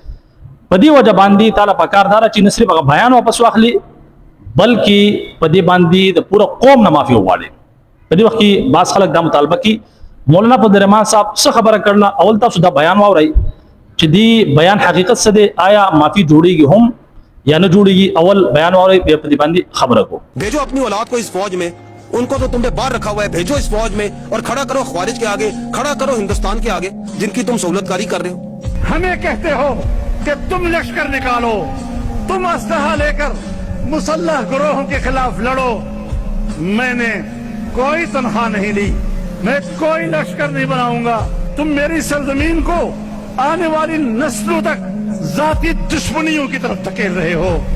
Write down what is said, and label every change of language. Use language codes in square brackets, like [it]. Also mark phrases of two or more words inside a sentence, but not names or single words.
[ps] په دې وجه باندې تعالی پکاردار چې نصر هغه بیان واپس واخلي بلکې په دې باندې د پوره قوم نه معافي وغواړي په دې وخت کې باز خلک دا مطالبه کوي مولانا فضل الرحمان صاحب څه خبره کړل اول تاسو دا بیان واورئ چې دی بیان حقیقت څه دی آیا معافي جوړيږي هم یا نه جوړيږي اول بیان واورئ په دې باندې خبره کو [ur] بھیجو اپنی اولاد کو اس فوج میں ان کو تو تم نے باہر رکھا ہوا ہے بھیجو اس فوج میں اور کھڑا کرو خوارج کے آگے کھڑا کرو ہندوستان کے آگے جن کی تم سہولت کاری کر رہے ہو ہمیں کہتے ہو کہ تم لشکر نکالو تم اسلحہ لے کر مسلح گروہوں کے خلاف لڑو میں نے کوئی تنخواہ نہیں لی میں کوئی لشکر نہیں بناؤں گا تم میری سرزمین کو آنے والی نسلوں تک ذاتی دشمنیوں کی طرف دھکیل رہے ہو